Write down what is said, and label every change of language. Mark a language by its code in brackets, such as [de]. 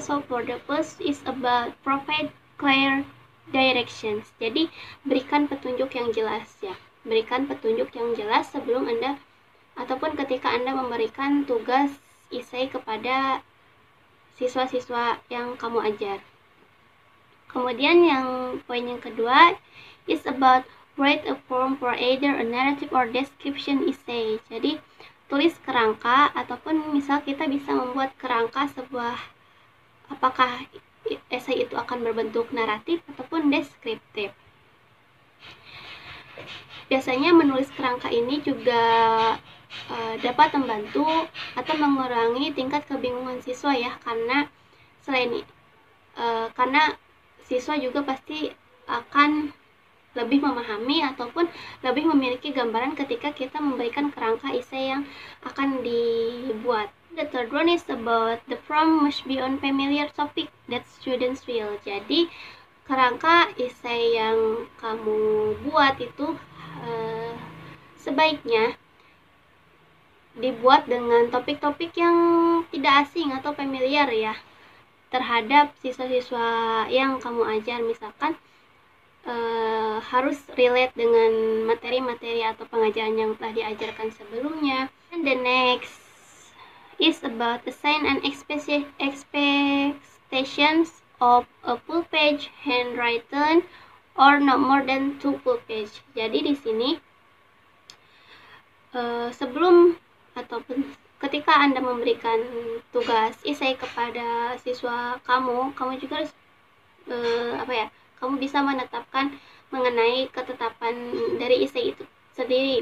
[en] So for the first is about provide clear directions. [id] Jadi berikan petunjuk yang jelas ya. Berikan petunjuk yang jelas sebelum Anda ataupun ketika Anda memberikan tugas essay kepada siswa-siswa yang kamu ajar. Kemudian yang poin yang kedua [en] is about write a form for either a narrative or description essay. [id] Jadi tulis kerangka ataupun misal kita bisa membuat kerangka sebuah apakah essay itu akan berbentuk naratif ataupun deskriptif. Biasanya menulis kerangka ini juga dapat membantu atau mengurangi tingkat kebingungan siswa ya, karena karena siswa juga pasti akan lebih memahami ataupun lebih memiliki gambaran ketika kita memberikan kerangka essay yang akan dibuat. [en] The third one is about the form must be on familiar topic that students will. [id] Jadi kerangka essay yang kamu buat itu sebaiknya dibuat dengan topik-topik yang tidak asing atau familiar ya terhadap siswa-siswa yang kamu ajar. Misalkan harus relate dengan materi-materi atau pengajaran yang telah diajarkan sebelumnya. [en] And the next is about assign and expectations of a full page handwritten or not more than 2 full page. [id] Jadi di sini sebelum ataupun ketika Anda memberikan tugas esai kepada siswa kamu juga harus kamu bisa menetapkan mengenai ketetapan dari esai itu sendiri.